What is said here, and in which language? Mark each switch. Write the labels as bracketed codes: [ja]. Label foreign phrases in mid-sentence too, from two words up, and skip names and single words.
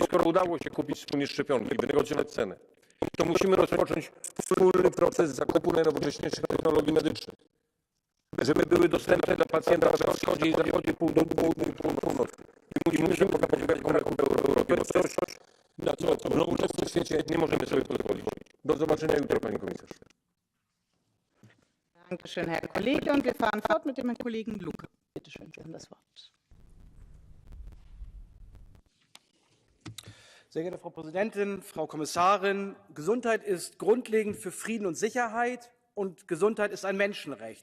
[pl] Skoro udało się kupić wspólnie szczepionki, wynegocjować cenę, to musimy rozpocząć wspólny proces zakupu najnowocześniejszych technologii medycznych, żeby były dostępne dla pacjenta na wschodzie i zachodzie, południu i północy. I musimy pokazać rachunków w Europie. To coś, na co w nowoczesnym świecie nie możemy sobie pozwolić. Do zobaczenia jutro, pani komisarz. [de] Dankeschön, Herr Kollege. Und wir fahren fort mit dem Herrn Kollegen Lucke. Bitte schön, Sie haben das Wort. Sehr geehrte Frau Präsidentin, Frau Kommissarin, Gesundheit ist grundlegend für Frieden und Sicherheit und Gesundheit ist ein Menschenrecht.